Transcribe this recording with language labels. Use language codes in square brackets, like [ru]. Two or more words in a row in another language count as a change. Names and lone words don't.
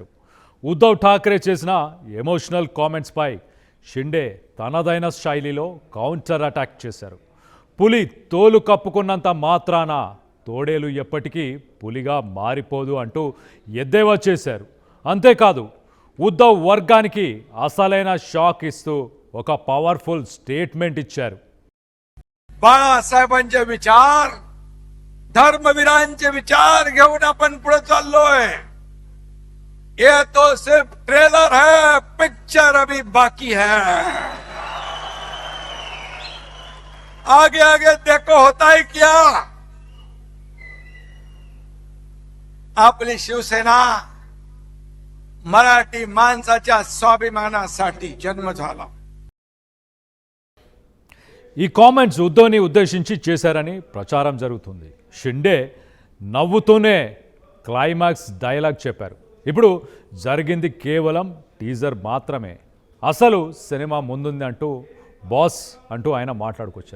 [te] ఉద్ధవ్ ఠాక్రే చేసిన ఎమోషనల్ కామెంట్స్పై షిండే తనదైన శైలిలో కౌంటర్ అటాక్ చేశారు. పులి తోలు కప్పుకున్నంత మాత్రాన తోడేలు ఎప్పటికీ పులిగా మారిపోదు అంటూ ఎద్దేవా చేశారు. అంతేకాదు, ఉద్ధవ్ వర్గానికి అసలైన షాక్ ఇస్తూ ఒక పవర్ఫుల్ స్టేట్మెంట్ ఇచ్చారు. [mr] बाळासाहेबांचे विचार, धर्मवीरांचे विचार घेऊन आपण पुढे चाललोय. [hi] ये तो सिर्फ ट्रेलर है, पिक्चर अभी बाकी है. आगे आगे देखो होता है क्या. [mr] आपली शिवसेना मराठी माणसाच्या स्वाभिमानासाठी जन्म झाला. [te] ఈ కామెంట్స్ ఉద్ధవ్ని ఉద్దేశించి చేశారని ప్రచారం జరుగుతుంది. షిండే నవ్వుతూనే క్లైమాక్స్ డైలాగ్ చెప్పారు. ఇప్పుడు జరిగింది కేవలం టీజర్ మాత్రమే, అసలు సినిమా ముందుంది అంటూ బాస్ అంటూ ఆయన మాట్లాడుకొచ్చారు.